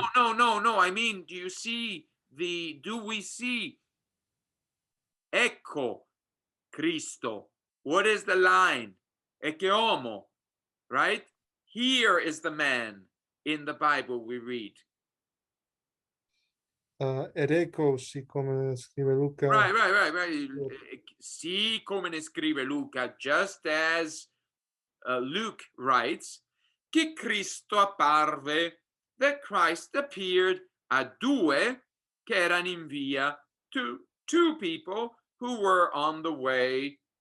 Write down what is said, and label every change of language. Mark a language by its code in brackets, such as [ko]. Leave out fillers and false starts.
[en] No. I mean, do we see? [it] Ecco, Cristo. [en] What is the line? [la] Ecce homo, [en] right? Here is the man in the Bible we read. [it] Ed ecco, sì, come scrive Luca. [en] Right. [it] Sì, come ne scrive Luca, [en] just as Luke writes, [it] che Cristo apparve, [en] that Christ appeared [it] a due che erano in via, [en] to two people who were on the way.